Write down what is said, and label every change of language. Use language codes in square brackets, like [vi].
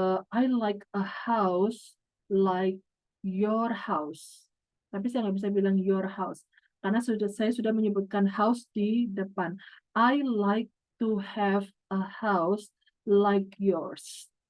[en] I like a house like your house. [id] Tapi saya nggak bisa bilang [en] your house [id] karena saya sudah menyebutkan house di depan. [en] I like to have a house like yours.